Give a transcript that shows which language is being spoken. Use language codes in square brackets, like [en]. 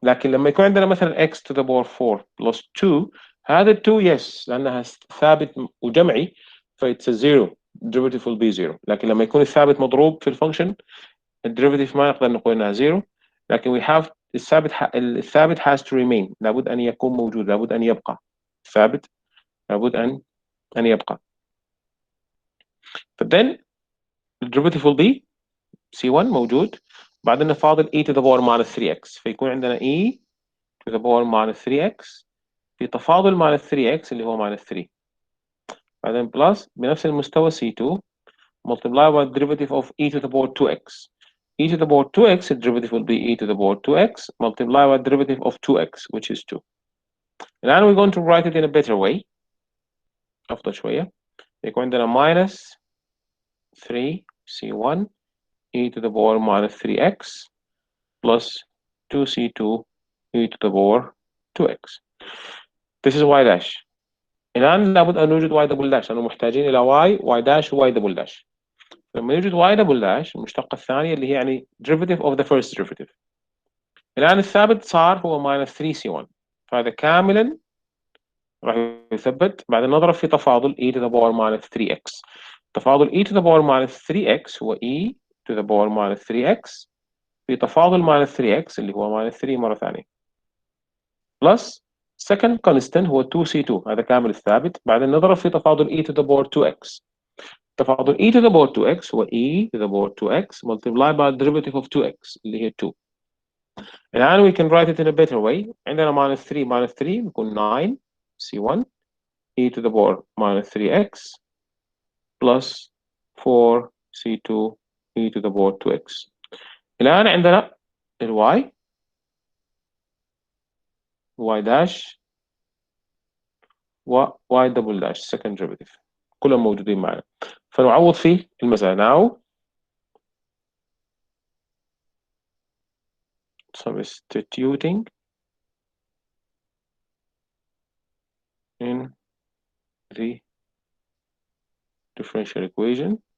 [ar] لكن لما يكون عندنا مثلا x to the power 4 plus 2، هذا 2 [en] yes [ar] لأنها ثابت وجمعي فإتس [en] zero derivative will be zero، [ar] لكن لما يكون الثابت مضروب في الفانكشن الديريفيتيف ما نقدر نقول انها زيرو، لكن الثابت [en] has to remain، [ar] لابد ان يكون موجود، لابد ان يبقى الثابت، لابد ان يبقى. فthen الديريفيتيف [en] will be [ar] c1 موجود، بعدين فاضل e to the power minus 3x، فيكون عندنا e to the power minus 3x في تفاضل minus 3x اللي هو minus 3، بعدين بلس بنفس المستوى c2 [en] multiply by the derivative of e to the power 2x. e to the power 2x, the derivative will be e to the power 2x multiply by the derivative of 2x, which is 2. [ar] الآن [en] we're going to write it in a better way. [ar] أفضل شوية. [en] يكون عندنا minus 3c1 e to the power minus 3x plus 2c2 e to the power 2x. This is y dash. [ar] الآن لابد أن نوجد y double dash، لأنه محتاجين إلى y dash و y double dash. لما يوجد [en] y double dash [ar] المشتقة الثانية اللي هي يعني [en] derivative of the first derivative. [ar] الآن الثابت صار هو minus 3c1، فهذا كاملا راح يثبت، بعدين نضرب في تفاضل e to the power minus 3x. تفاضل e to the power minus 3x هو e to the power minus 3x في تفاضل minus 3x اللي هو minus 3 مرة ثانية [en] plus second constant [ar] هو 2c2، هذا كامل الثابت، بعدين نضرب في تفاضل e to the power 2x. تفاضل [en] e to the power 2x [ar] هو [en] e to the power 2x multiplied by the derivative of 2x [ar] اللي هي [en] 2. [ar] الآن [en] we can write it in a better way. [ar] عندنا [en] minus 3 minus 3 [ar] بيكون [en] 9 c1 e to the power minus 3x plus 4 c2 e to the power 2x. [ar] الآن عندنا y dash و y double dash [en] second derivative [ar] كلهم موجودين معنا، فنعوض في المسألة. [en] now substituting in the differential equation